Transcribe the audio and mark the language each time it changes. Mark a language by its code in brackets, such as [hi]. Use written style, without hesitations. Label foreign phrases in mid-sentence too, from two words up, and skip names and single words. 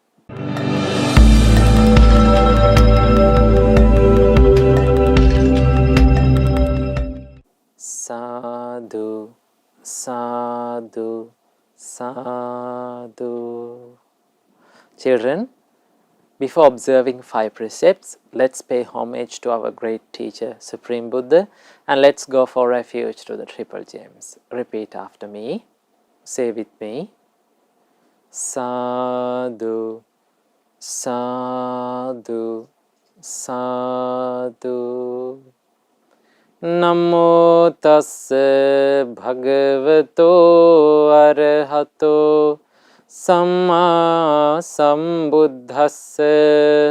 [pi] Sadhu, Sadhu, Sadhu. [en] Children, before observing 5 precepts, let's pay homage to our great teacher Supreme Buddha and let's go for refuge to the Triple Gems. Repeat after me. Say with me. [pi] Sadhu, Sadhu, Sadhu. Namo tassa bhagavato arahato Samma sambuddhassa.